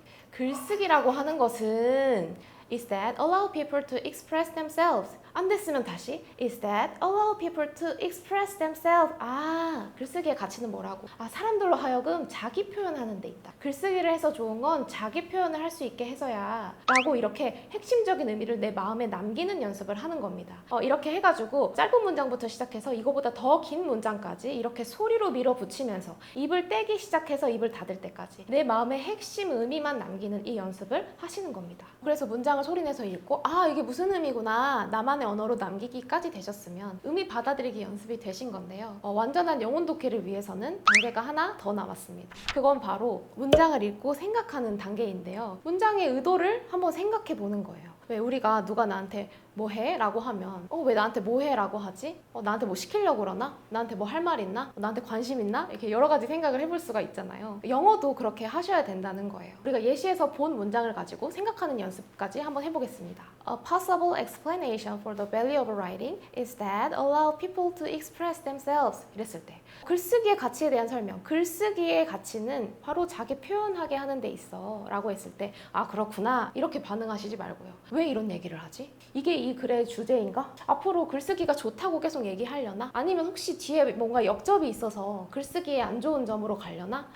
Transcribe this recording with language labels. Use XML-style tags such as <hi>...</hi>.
<ko>글쓰기라고 하는 것은</ko> <en>is that allow people to express themselves.</en> <ko>안 됐으면 다시</ko> <en>is that allow people to express themselves.</en> <ko>글쓰기의 가치는 뭐라고? 사람들로 하여금 자기 표현하는 데 있다. 글쓰기를 해서 좋은 건 자기 표현을 할 수 있게 해서야 라고 이렇게 핵심적인 의미를 내 마음에 남기는 연습을 하는 겁니다. 이렇게 해가지고 짧은 문장부터 시작해서 이거보다 더 긴 문장까지 이렇게 소리로 밀어붙이면서 입을 떼기 시작해서 입을 닫을 때까지 내 마음의 핵심 의미만 남기는 이 연습을 하시는 겁니다. 그래서 문장을 소리내서 읽고 이게 무슨 의미구나 나만의 언어로 남기기까지 되셨으면 의미 받아들이기 연습이 되신 건데요. 완전한 영혼 독해를 위해서는 단계가 하나 더 남았습니다. 그건 바로 문장을 읽고 생각하는 단계인데요. 문장의 의도를 한번 생각해 보는 거예요. 왜 우리가 누가 나한테 뭐 해? 라고 하면 왜 나한테 뭐 해? 라고 하지? 나한테 뭐 시키려고 그러나? 나한테 뭐 할 말 있나? 나한테 관심 있나? 이렇게 여러 가지 생각을 해볼 수가 있잖아요. 영어도 그렇게 하셔야 된다는 거예요. 우리가 예시에서 본 문장을 가지고 생각하는 연습까지 한번 해보겠습니다.</ko> <en>A possible explanation for the value of writing is that allow people to express themselves.</en> <ko>이랬을 때 글쓰기의 가치에 대한 설명. 글쓰기의 가치는 바로 자기 표현하게 하는 데 있어 라고 했을 때 아 그렇구나 이렇게 반응하시지 말고요. 왜 이런 얘기를 하지? 이게 이 글의 주제인가? 앞으로 글쓰기가 좋다고 계속 얘기하려나? 아니면 혹시 뒤에 뭔가 역접이 있어서 글쓰기에 안 좋은 점으로 가려나?</ko>